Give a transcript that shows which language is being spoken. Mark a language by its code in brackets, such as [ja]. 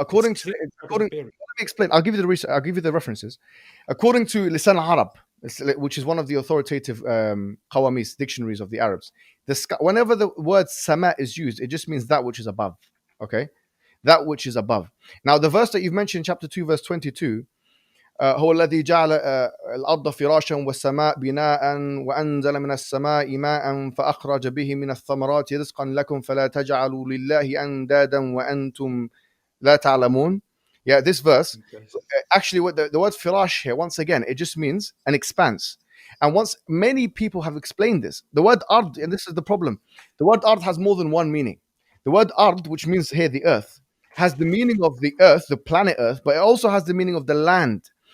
[en] According to let me explain. I'll give you the references. According to Lisan al-Arab, which is one of the authoritative qawamis, dictionaries of the Arabs, the sky, whenever the word sama is used, it just means that which is above. Okay, that which is above. Now, the verse that you've mentioned, chapter 2, verse 22. [ar] هو الذي جعل الأرض فراشا والسماء بناء وأنزل من السماء ماء فأخرج به من الثمرات رزقا لكم فلا تجعلوا لله أندادا وأنتم لا تعلمون. [en] Yeah, this verse, actually, what the word firash here, once again, it just means an expanse. And once many people have explained this, the word ard, and this is the problem, the word ard has more than one meaning. The word ard, which means here the earth, has the meaning of the earth, the planet earth, but it also has the meaning of the land.